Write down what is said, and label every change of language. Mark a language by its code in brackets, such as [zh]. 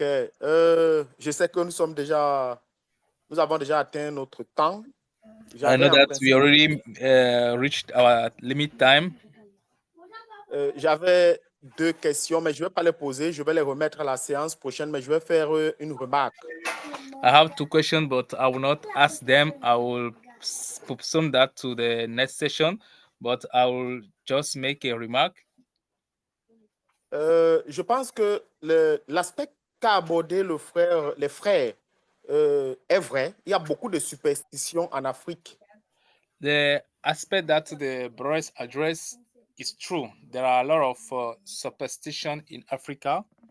[fr] Je sais que nous avons déjà atteint notre temps. [en] I know that we already reached our limit time. [fr] J'avais 2 questions, mais je ne vais pas les poser. Je vais les remettre à la séance prochaine, mais je vais faire une remarque. [en] I have 2 questions, but I will not ask them. I will postpone that to the next session, but I will just make a remark. [fr] Je pense que l'aspect qu'a abordé les frères est vrai. Il y a beaucoup de superstitions en Afrique. [en] The aspect that the brothers address is true. There are a lot of superstition in Africa.